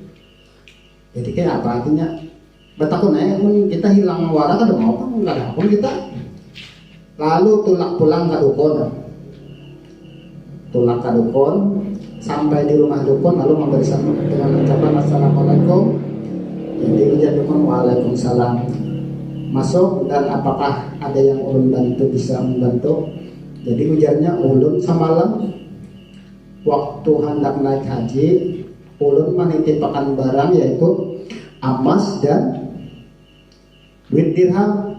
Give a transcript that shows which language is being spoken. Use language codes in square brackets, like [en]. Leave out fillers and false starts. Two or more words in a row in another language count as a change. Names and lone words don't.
[id] Jadi kayak apa artinya? [bjn] Betakun kita hilang wara kan mau apa? [id] Enggak ada pun kita. Lalu pulang ke dukun. [bjn] Tulak ke dukun, sampai di rumah dukun, lalu memberi salam dengan ucapan assalamualaikum. Jadi ujar dukun waalaikumsalam. Masuk, dan apakah ada yang ulun bantu, bisa membantu? Jadi ujarnya, ulun semalam waktu hendak naik haji, ulun menitipkan barang yaitu emas dan duit dirham.